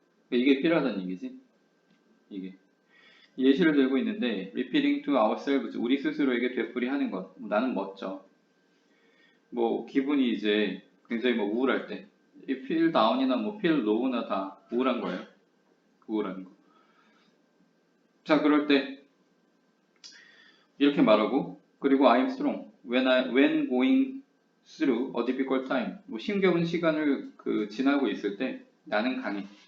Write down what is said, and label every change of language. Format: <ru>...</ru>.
<ko>이게 필요하다는 얘기지. 이게. 예시를 들고 있는데</ko> <en>repeating to ourselves,</en> <ko>우리 스스로에게 되풀이하는 것. 나는 멋져. 뭐 기분이 이제 굉장히 뭐 우울할 때 이</ko> <en>feel down</en> <ko>이나 뭐</ko> <en>feel low</en> <ko>나 다 우울한 거예요. 우울한 거. 자, 그럴 때 이렇게 말하고, 그리고</ko> <en>I'm strong when going through a difficult time.</en> <ko>뭐 힘겨운 시간을 지나고 있을 때 나는 강해.</ko>